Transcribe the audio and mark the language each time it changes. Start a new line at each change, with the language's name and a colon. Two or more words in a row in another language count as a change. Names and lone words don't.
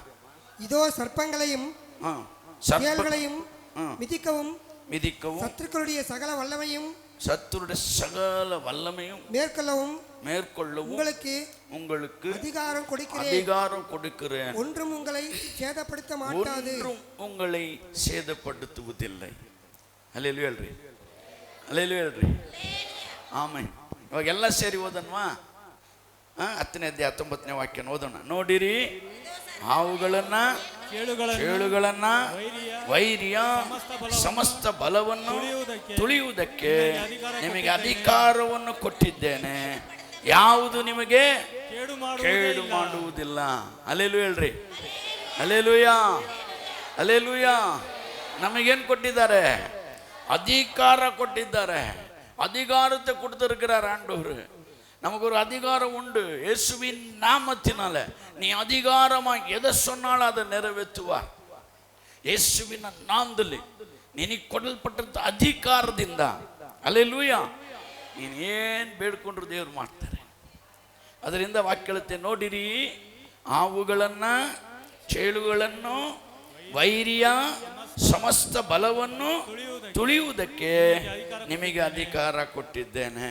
Tamil: இதோ சர்ப்பங்களையும் தேள்களையும் மிதிக்கவும் சத்துருக்களுடைய சகல வல்லமையும் மேற்கொள்ளவும் உங்களுக்கு அதிகாரம் கொடுக்கிறேன். ஒன்றும் உங்களை சேதப்படுத்துவதில்லை.
Kannada: ಹಲ್ಲೆಲೂಯಾ ಅಲ್ರಿ, ಹಲ್ಲೆಲೂಯಾ ಅಲ್ರಿ. ಆಮೆನ್. ಇವಾಗ ಎಲ್ಲ ಸೇರಿ ಓದನ್ವಾ? 10ನೇ ಅಧ್ಯಾಯ 19ನೇ ವಾಕ್ಯ ಓದೋಣ. ನೋಡಿರಿ, ಹಾವುಗಳನ್ನ, ಚೇಳುಗಳನ್ನ, ವೈರ್ಯ ಸಮಸ್ತ ಬಲವನ್ನು ತುಳಿಯುವುದಕ್ಕೆ ನಿಮಗೆ ಅಧಿಕಾರವನ್ನು ಕೊಟ್ಟಿದ್ದೇನೆ. ಯಾವುದು ನಿಮಗೆ ಕೇಡು ಮಾಡುವುದಿಲ್ಲ. ಹಲ್ಲೆಲೂಯಾ ಹೇಳ್ರಿ, ಹಲ್ಲೆಲೂಯಾ, ಹಲ್ಲೆಲೂಯಾ. ನಮಗೇನು ಕೊಟ್ಟಿದ್ದಾರೆ? ಅಧಿಕಾರ ಕೊಟ್ಟಿದ್ದಾರೆ.
Tamil: அதிகாரத்தை கொடுத்திருக்கிறார் ஆண்டவர். நமக்கு ஒரு அதிகாரம் உண்டு. இயேசுவின் நாமத்தினால நீ அதிகாரமாக எதை சொன்னாலும் அதை நிறைவேற்றுவார்.
Kannada: ಯೇಸುವಿನ ನಾಮದಲ್ಲಿ ನಿನಗೆ ಕೊಡಲ್ಪಟ್ಟಂಥ ಅಧಿಕಾರದಿಂದ, ಹಲ್ಲೆಲೂಯಾ, ನೀನೇನು ಬೇಡ್ಕೊಂಡ್ರು ದೇವರು ಮಾಡ್ತಾರೆ. ಅದರಿಂದ ವಾಕ್ಯಳತೆ ನೋಡಿರಿ, ಹಾವುಗಳನ್ನು, ಚೇಳುಗಳನ್ನು, ವೈರ್ಯ ಸಮಸ್ತ ಬಲವನ್ನು ತುಳಿಯುವುದಕ್ಕೆ ನಿಮಗೆ ಅಧಿಕಾರ ಕೊಟ್ಟಿದ್ದೇನೆ.